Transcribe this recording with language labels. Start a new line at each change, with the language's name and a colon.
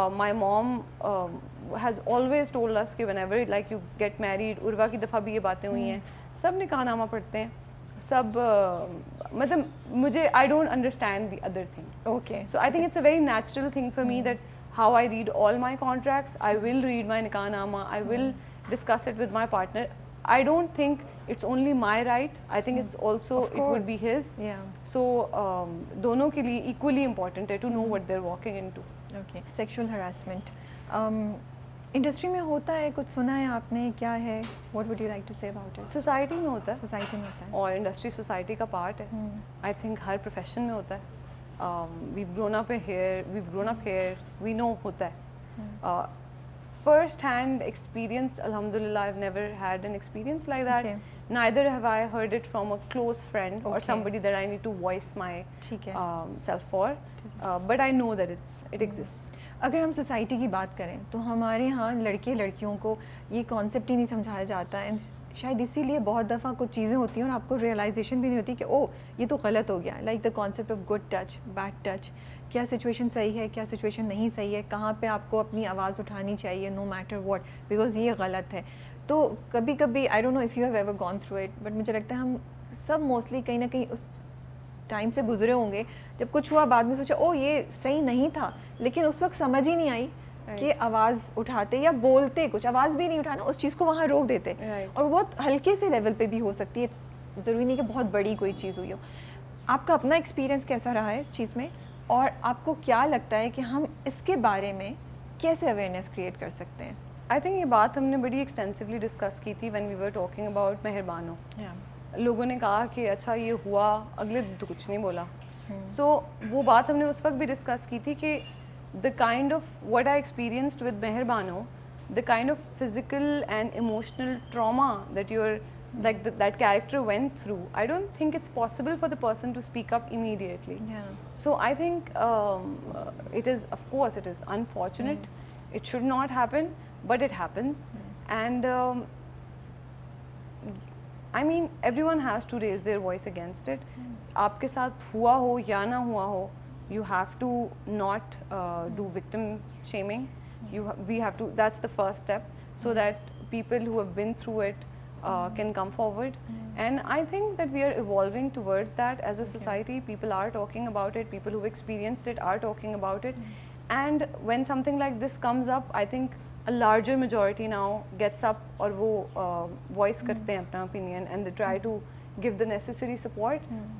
English: my mom has always told us کہ whenever like you get married,
Urdu: عروا کی دفعہ بھی یہ باتیں ہوئی ہیں, سب نکاح نامہ پڑھتے ہیں, سب مطلب مجھے
English: I don't understand the other thing. Okay, so I think it's a very natural thing for me that how I read all my contracts, I will read my nikah nama, I will discuss it with my partner. I don't think it's only my right, I think it's also it would be his. So
Urdu: دونوں کے لیے
English: equally important ہے to know what they're walking into.
Urdu: Okay, sexual harassment industry میں ہوتا ہے, کچھ سنا ہے آپ نے, کیا ہے,
English: what would you like to say about it?
Urdu: Society میں ہوتا ہے, سوسائٹی میں ہوتا ہے, اور انڈسٹری سوسائٹی کا پارٹ ہے.
English: I think
Urdu: ہر پروفیشن میں ہوتا ہے.
English: We've grown up here, we know
Urdu: ہوتا ہے.
English: First hand experience, alhamdulillah, I've never had an experience like that. Neither have I heard it from a close friend or somebody that I need to voice my self for. But I know that it exists.
Urdu: اگر ہم society کی بات کریں تو ہمارے ہاں لڑکے لڑکیوں کو یہ کانسیپٹ ہی نہیں سمجھایا جاتا ہے, شاید اسی لیے بہت دفعہ کچھ چیزیں ہوتی ہیں اور آپ کو ریئلائزیشن بھی نہیں ہوتی کہ او یہ تو غلط ہو گیا.
English: like the concept of good touch, bad touch,
Urdu: کیا سچویشن صحیح ہے, کیا سچویشن نہیں صحیح ہے, کہاں پہ آپ کو اپنی آواز اٹھانی چاہیے
English: no matter what,
Urdu: بیکاز یہ غلط ہے. تو کبھی کبھی
English: I don't know if you have ever gone through it,
Urdu: but مجھے لگتا ہے ہم سب موسٹلی کہیں نہ کہیں اس ٹائم سے گزرے ہوں گے جب کچھ ہوا بعد میں سوچا او یہ صحیح نہیں تھا, لیکن اس وقت سمجھ ہی نہیں آئی کہ آواز اٹھاتے یا بولتے, کچھ آواز بھی نہیں اٹھانا, اس چیز کو وہاں روک دیتے. اور بہت ہلکے سے لیول پہ بھی ہو سکتی ہے, ضروری نہیں کہ بہت بڑی کوئی چیز ہوئی ہو. آپ کا اپنا ایکسپیرینس کیسا رہا ہے اس چیز میں, اور آپ کو کیا لگتا ہے کہ ہم اس کے بارے میں کیسے اویئرنیس کریٹ کر سکتے ہیں؟ آئی تھنک یہ بات ہم نے بڑی ایکسٹینسولی ڈسکس کی تھی
English: when we were talking about
Urdu: مہربانو. لوگوں نے کہا کہ اچھا یہ ہوا, اگلے دن تو کچھ نہیں بولا. سو وہ بات ہم نے اس وقت بھی ڈسکس کی تھی
English: کہ the kind of what I experienced with Mehrbano, the kind of physical and emotional trauma that that character went through, I don't think it's possible for the person to speak up immediately. So I think it is, of course it is unfortunate, it should not happen, but it happens. And I mean everyone has to raise their voice against it.
Urdu: آپ کے ساتھ ہوا ہو یا نہ ہوا ہو,
English: you have to not do victim shaming. We have to, that's the first step, so that people who have been through it can come forward. And I think that we are evolving towards that as a society. People are talking about it, people who've experienced it are talking about it. And when something like this comes up, I think a larger majority now gets up
Urdu: اور وہ
English: voice
Urdu: کرتے ہیں اپنا
English: opinion, and they try to give the necessary support.